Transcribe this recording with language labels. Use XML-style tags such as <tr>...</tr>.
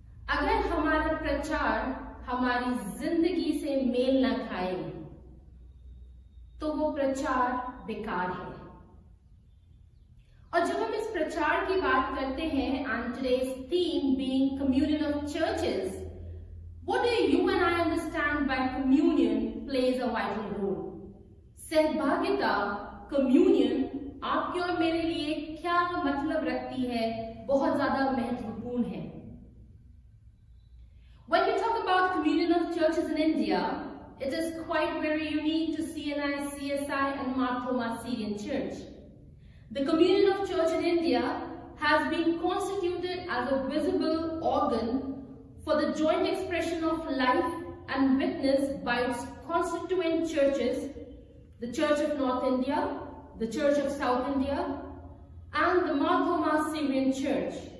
<hi>अगर हमारा प्रचार हमारी जिंदगी से मेल न खाए तो वो प्रचार बेकार है। और जब हम इस प्रचार की बात करते हैं,</hi> <en>and today's theme being communion of churches, what do you and I understand by communion plays a vital role?</en> <hi>सहभागिता, communion आपके और मेरे लिए क्या मतलब रखती है, बहुत ज्यादा महत्वपूर्ण है।</hi> <en>When we talk about communion of churches in India, it is quite very unique to CNI, CSI and Mar Thoma Syrian Church. The communion of church in India has been constituted as a visible organ for the joint expression of life and witness by its constituent churches, the Church of North India, the Church of South India, and the Mar Thoma Syrian Church,</en>